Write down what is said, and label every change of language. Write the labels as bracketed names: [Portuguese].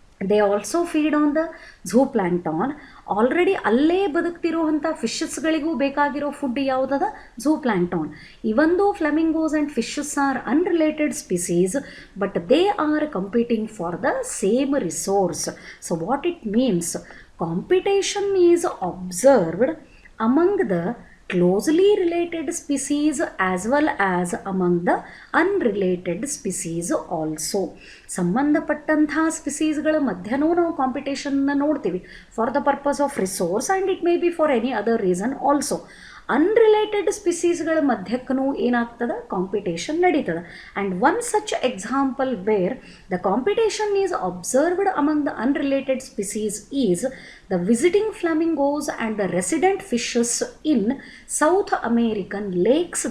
[English] They also feed on the zoo plankton. [Kannada] Already ಅಲ್ಲೇ ಬದುಕ್ತಿರೋವಂಥ ಫಿಶಸ್ಗಳಿಗೂ ಬೇಕಾಗಿರೋ food ಯಾವುದದ? Zoo plankton. [English] Even though flamingos and fishes are unrelated species, but they are competing for the same resource. So what it means, competition is observed among the closely related species as well as among the unrelated species also. [Kannada] ಸಂಬಂಧಪಟ್ಟಂತಹ ಸ್ಪೀಸೀಸ್ಗಳ ಮಧ್ಯನೂ ನಾವು ಕಾಂಪಿಟೇಷನ್ನ ನೋಡ್ತೀವಿ [English] For the purpose of resource and it may be for any other reason also. [Kannada] Unrelated ಸ್ಪೀಸೀಸ್ಗಳ ಮಧ್ಯಕ್ಕೂ ಏನಾಗ್ತದೆ? Competition ನಡೀತದೆ. [English] And one such example where the competition is observed among the unrelated species is the visiting flamingos and the resident fishes in South American lakes.